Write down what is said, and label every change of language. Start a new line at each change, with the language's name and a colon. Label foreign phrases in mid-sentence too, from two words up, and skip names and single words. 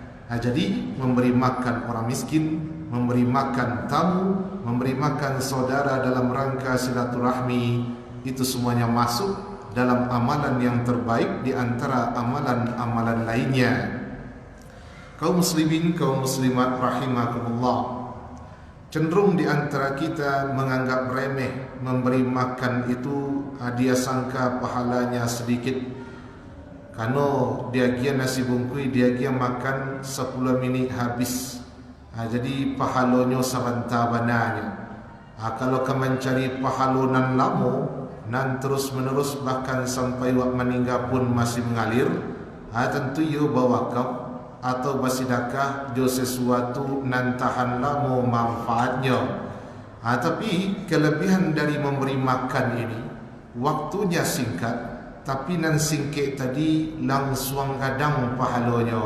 Indonesian: Jadi memberi makan orang miskin, memberi makan tamu, memberi makan saudara dalam rangka silaturahmi, itu semuanya masuk dalam amalan yang terbaik di antara amalan-amalan lainnya. Kaum muslimin, kaum muslimat rahimakumullah, cenderung di antara kita menganggap remeh memberi makan itu, dia sangka pahalanya sedikit.
Minangkabau: Kalau dia gia nasi bungkui, dia gia makan 10 minit habis. Jadi pahalonyo sabanta bananya. Kalau kau mencari pahalonan lamo nan terus menerus bahkan sampai wak meninggal pun masih mengalir, tentu yo bawa kau atau bersedekah jo sesuatu nan tahan lama manfaatnya.
Indonesian: Tapi kelebihan dari memberi makan ini, waktunya singkat, tapi nan singkit tadi langsung kadang pahalanya.